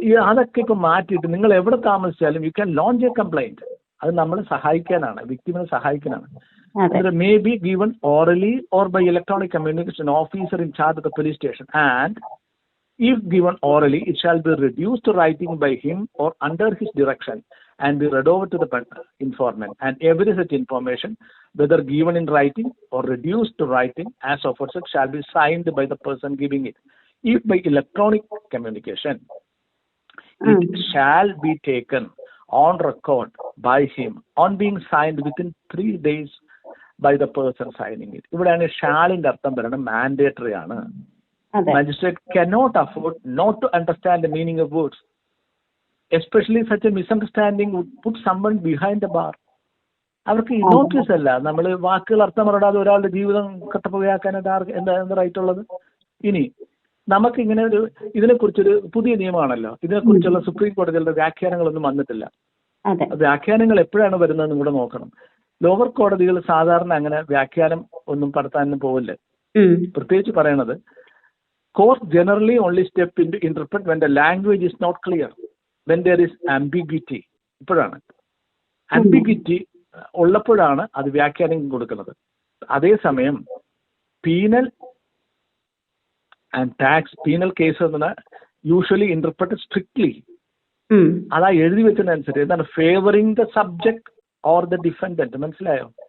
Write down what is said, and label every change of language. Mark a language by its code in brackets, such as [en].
[ml] അതൊക്കെ ഇപ്പൊ മാറ്റിയിട്ട് നിങ്ങൾ എവിടെ താമസിച്ചാലും [en] You can launch a complaint. [ml] അത് നമ്മളെ സഹായിക്കാനാണ്, വിക്ടിമിനെ സഹായിക്കാനാണ്. [en] May be given orally or by electronic communication officer in charge of the police station and if given orally, it shall be reduced to writing by him or under his direction and be read over to the informant. And every such information, whether given in writing or reduced to writing as aforesaid, shall be signed by the person giving it. If by electronic communication, it shall be taken on record by him on being signed within 3 days by the person signing it. [ml] ഇവിടെയാണ് ഷാലിന്റെ അർത്ഥം പറയുന്നത് mandatory ആണ്. [en] Magistrate cannot afford not to understand the meaning of words. Especially such a misunderstanding would put someone behind the bar. [ml] അവർക്ക് notice അല്ല, നമ്മൾ വാക്കുകൾ അർത്ഥം അറിയാതെ ഒരാളുടെ ജീവിതം കട്ടപ്പുകയാക്കാനായിട്ട് എന്താ റൈറ്റ് ഉള്ളത്? ഇനി നമുക്കിങ്ങനെ ഇതിനെക്കുറിച്ചൊരു പുതിയ നിയമമാണല്ലോ, ഇതിനെക്കുറിച്ചുള്ള സുപ്രീം കോടതികളുടെ വ്യാഖ്യാനങ്ങളൊന്നും വന്നിട്ടില്ല. വ്യാഖ്യാനങ്ങൾ എപ്പോഴാണ് വരുന്നതെന്ന് കൂടെ നോക്കണം. ലോവർ കോടതികൾ സാധാരണ അങ്ങനെ വ്യാഖ്യാനം ഒന്നും നടത്താനൊന്നും പോവില്ല. പ്രത്യേകിച്ച് പറയണത് [en] courts generally only step into interpret when the language is not clear, when there is ambiguity. [ml] ഇപ്പോഴാണ് ambiguity ഉള്ളപ്പോഴാണ് അത് വ്യാഖ്യാനം കൊടുക്കുന്നത്. [en] അതേസമയം penal and tax penal case എന്ന് usually interpreted strictly. [ml] അതാ എഴുതി വെച്ചതിനനുസരിച്ച് എന്താണ് [en] Favouring the subject or the defendant. [ml] മനസ്സിലായോ?